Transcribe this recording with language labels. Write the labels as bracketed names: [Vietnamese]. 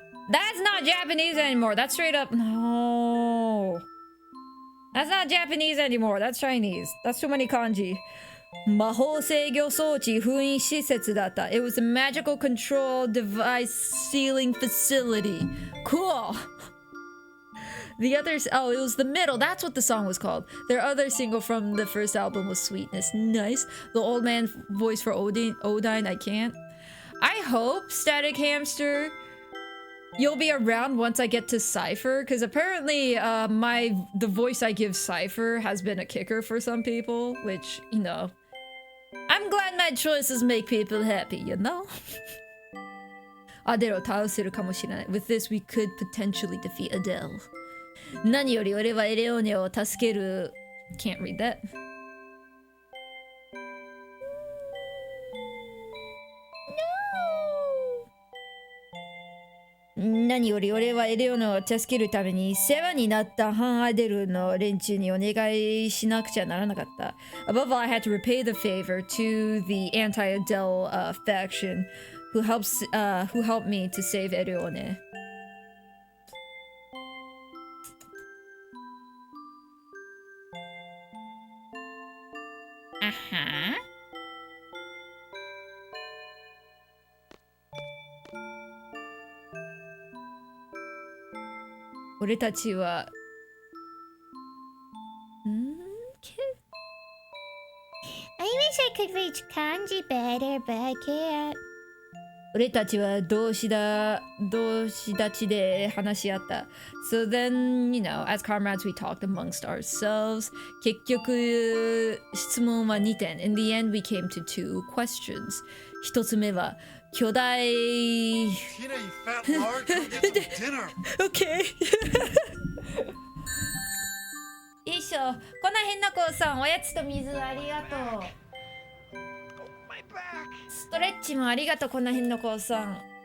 [English] That's not Japanese anymore. That's straight up. No. That's not Japanese anymore. That's Chinese. That's too many kanji. [Japanese] 魔法制御装置封印施設だった. [English] It was a magical control device sealing facility. Cool. The others, oh, it was the middle. That's what the song was called. Their other single from the first album was Sweetness. Nice. The old man voice for Odine, I can't. I hope, Static Hamster, you'll be around once I get to Cypher, because apparently the voice I give Cypher has been a kicker for some people, which, you know, I'm glad my choices make people happy, you know? [Japanese] アデルを倒せるかもしれない。 [English] With this, we could potentially defeat Adele. [Japanese] 何より俺はエレオネを助ける。 [English] Can't read that. [Japanese] 何より俺はエレオネを助けるために世話になったハン・アデルの連中にお願いしなくちゃならなかった。 [English] Above all, I had to repay the favor to the anti-Adele faction who helped me to save エレオネ。 [Japanese] あは俺たちは [English] I wish I could reach kanji better, but I can't. [Japanese] 俺たちは同士立ちで話し合った。 [English] So then, you know, as comrades we talked amongst ourselves. [Japanese] 結局、質問は2点。 [English] In the end, we came to 2 questions. [Japanese] 1つ目は、巨大... [English] Tina, you fat lard, come get some dinner. Okay. [Japanese] よいしょ。この辺の子さん、おやつと水ありがとう。 [English] My back. [Japanese] ストレッチもありがとう、この辺の子さん。